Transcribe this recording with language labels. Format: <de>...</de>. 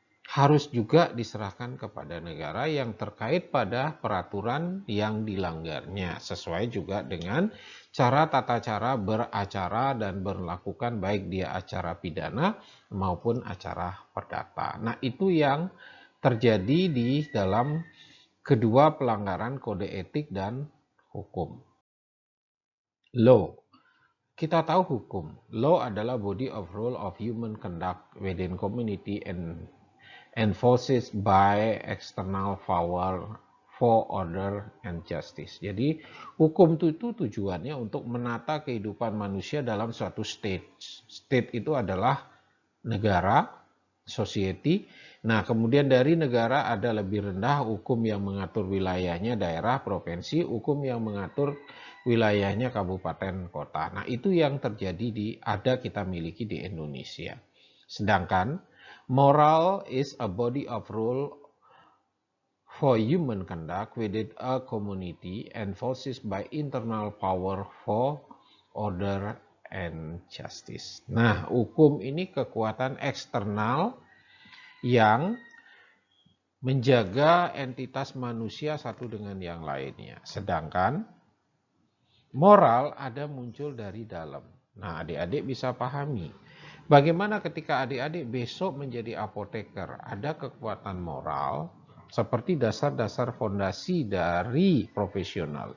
<id>harus juga diserahkan kepada negara yang terkait pada peraturan yang dilanggarnya, sesuai juga dengan cara tata cara beracara dan berlakukan baik dia acara pidana maupun acara perdata. Nah, itu yang terjadi di dalam kedua pelanggaran kode etik dan hukum. Law. Kita tahu hukum.</id> <en>Law</en> <id>adalah</id> <en>body of rule of human conduct within community and enforced by external power for order and justice.</en> <id>Jadi hukum itu tujuannya untuk menata kehidupan manusia dalam suatu state. State itu adalah negara, society, Nah, kemudian dari negara ada lebih rendah hukum yang mengatur wilayahnya daerah, provinsi, hukum yang mengatur wilayahnya kabupaten, kota. Nah, itu yang terjadi kita miliki di Indonesia. Sedangkan</id> <en>moral is a body of rule for human conduct within a community enforces by internal power for order and justice.</en> <id>Nah, hukum ini kekuatan eksternal yang menjaga entitas manusia satu dengan yang lainnya. Sedangkan moral ada muncul dari dalam. Nah, adik-adik bisa pahami. Bagaimana ketika adik-adik besok menjadi apoteker, ada kekuatan moral seperti dasar-dasar fondasi dari profesional.</id>